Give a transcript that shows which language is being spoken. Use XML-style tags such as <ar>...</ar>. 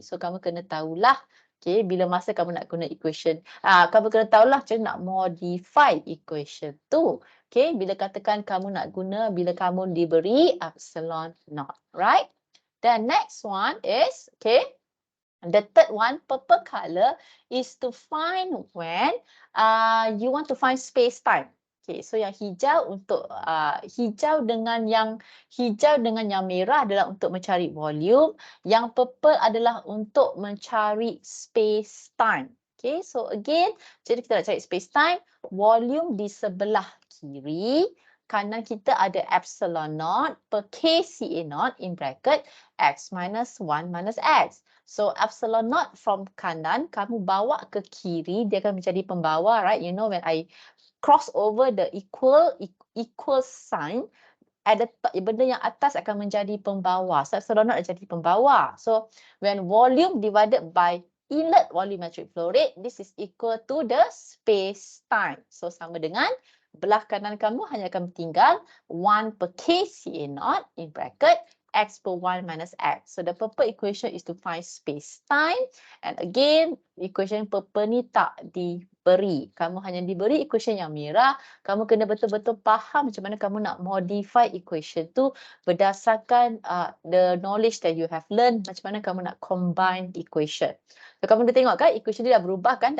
<ms>So, kamu kena tahulah, okay, bila masa kamu nak guna equation, kamu kena tahulah macam nak modify equation tu. Okay, bila katakan kamu nak guna, bila kamu diberi epsilon naught, right?</ms> <en>Then next one is, okay, the third one, purple color, is to find when you want to find space-time.</en> <ms>Okay, so yang hijau untuk hijau dengan yang merah adalah untuk mencari volume, yang purple adalah untuk mencari space-time.</ms> <en>Okay, so again,</en> <ms>jadi kita nak cari space-time, volume di sebelah kiri, kanan kita ada epsilon naught per K CA naught in bracket X minus 1 minus X. So epsilon naught from kanan, kamu bawa ke kiri, dia akan menjadi pembawa, right?</ms> <en>You know when I cross over the equal sign,</en> <ms>ada benda yang atas akan menjadi pembawa. So epsilon naught jadi pembawa.</ms> <en>So when volume divided by inlet volumetric flow rate, this is equal to the space time.</en> <ms>So sama dengan belah kanan kamu hanya akan tinggal 1 per K CA naught in bracket X per 1 minus X.</ms> <en>So the purple equation is to find space-time.</en> <ms>And again, equation purple ni tak diberi. Kamu hanya diberi equation yang merah. Kamu kena betul-betul faham macam mana kamu nak modify equation tu berdasarkan</ms> <en>the knowledge that you have learned.</en> <ms>Macam mana kamu nak combine equation. So kamu dah tengok kan, equation dia dah berubah kan.</ms>